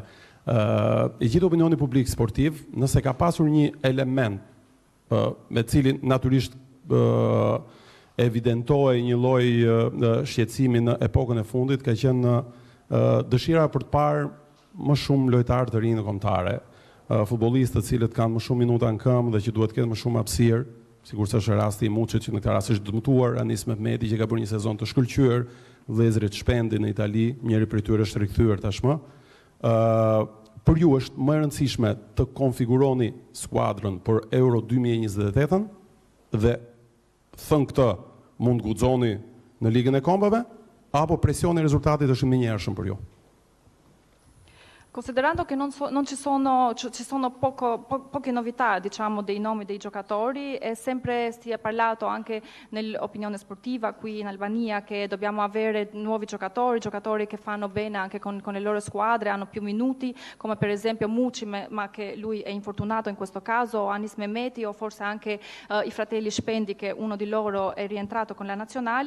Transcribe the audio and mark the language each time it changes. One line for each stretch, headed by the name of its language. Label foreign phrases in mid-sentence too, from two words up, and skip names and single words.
Albanian: I gjithë opinioni publik sportiv, nëse ka pasur një element me cilin natyrisht evidentohej një lloj shqetësimi në epokën e fundit, ka qenë dëshira për të parë më shumë lojtarë të rinj në kombëtare, futbollistë të cilët kanë më shumë minuta në këmbë dhe që duhet të ketë më shumë hapësirë, sigurisht është rasti i Muçit që në këtë rast është dëmtuar, Anis Mehmeti që ka bërë një sezon të shkëlqyer, vëllezërit Shpendi në Itali, njëri prej tyre është rikthyer tashmë. Për ju është më e rëndësishme të konfiguroni skuadrën për Euro 2028 dhe thënë këtë mund guxoni në Ligën e Kombave apo presioni i risultatit është më i njershëm për ju?
Italian: Considerando che ci sono poche novità, diciamo, dei nomi dei giocatori, e sempre si è parlato anche nell'opinione sportiva qui in Albania che dobbiamo avere nuovi giocatori che fanno bene anche con le loro squadre, hanno più minuti, come per esempio Muçi, ma che lui è infortunato in questo caso, o Anis Mehmeti o forse anche i fratelli Shpendi, che uno di loro è rientrato con la nazionale.